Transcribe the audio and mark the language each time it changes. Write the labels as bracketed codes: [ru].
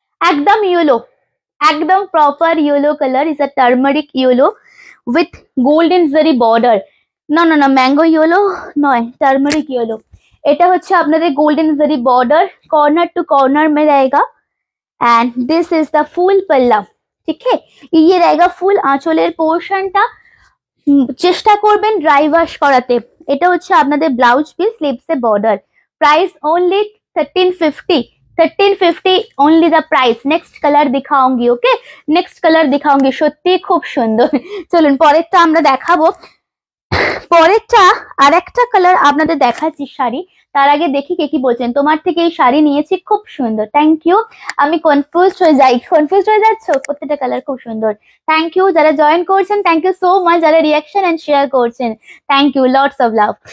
[en] একদম ইয়েলো, একদম proper yellow colour, is a turmeric yellow with golden zari border. [bn] না ম্যাঙ্গো ইয়েলো নয়, টার্মারিক ইয়েলো। এটা হচ্ছে আপনাদের গোল্ডেন জারি বর্ডার, কর্নার টু কর্নার [hi] में रहेगा [en] And this is the full पल्ला। [hi] ठीक है, ये रहेगा [bn] ফুল আঁচলের পোর্শনটা। চেষ্টা করবেন ড্রাই ওয়াশ করাতে। এটা হচ্ছে আপনাদের blouse piece, স্লিভসে border. [en] Price only 1350, 1350 only the price. [hi] Next colour दिखाऊंगी। ओके, नेक्स्ट कलर दिखाऊंगी, [bn] সত্যি খুব সুন্দর। চলুন পরেরটা আমরা দেখাবো। পরেরটা আর একটা কালার আপনাদের দেখাচ্ছি শাড়ি। তার আগে দেখি কে কি বলছেন। তোমার থেকে এই শাড়ি নিয়েছি, খুব সুন্দর, থ্যাংক ইউ। আমি কনফিউজ হয়ে যাচ্ছ, প্রত্যেকটা কালার খুব সুন্দর। থ্যাংক ইউ যারা জয়েন করছেন, [en] Thank you so much. [bn] যারা রিয়াকশন এন্ড শেয়ার করছেন, thank you, [en] Lots of love.